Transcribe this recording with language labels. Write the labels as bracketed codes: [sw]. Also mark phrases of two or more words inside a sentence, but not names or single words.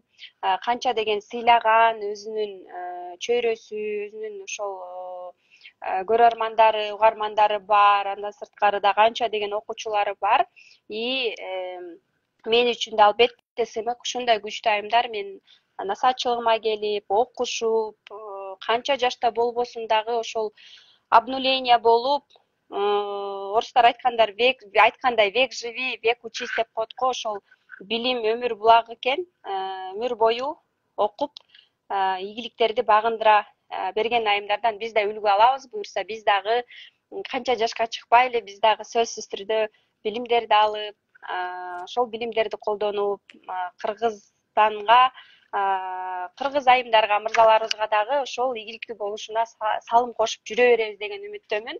[ky] Канча деген сыйлаган өзүнүн чөйрөсү, өзүнүн ошол көрөрмандары, угармандары бар, андан сырткары да канча деген окуучулары бар. И мен үчүн да албетте сыймык ушундай күчтүү айымдар мен насаатчылыгыма келип, окушуп, канча жашта болбосун дагы ошол обнуление болуп, орустар айткандай [ru] век живи, век учись [ky] деп коет го, ошол билим өмүр булагы экен, өмүр бою окуп, ийгиликтерди багындыра берген айымдардан биз да үлгү алабыз. Буюрса биз дагы канча жашка чыкпайлы, биз дагы сөзсүз түрдө билимдерди алып, ошол билимдерди колдонуп, Кыргызстанга, кыргыз айымдарга, мырзаларыбызга дагы ошол ийгиликтүү болушуна салым кошуп жүрө беребиз деген үмүттөмүн.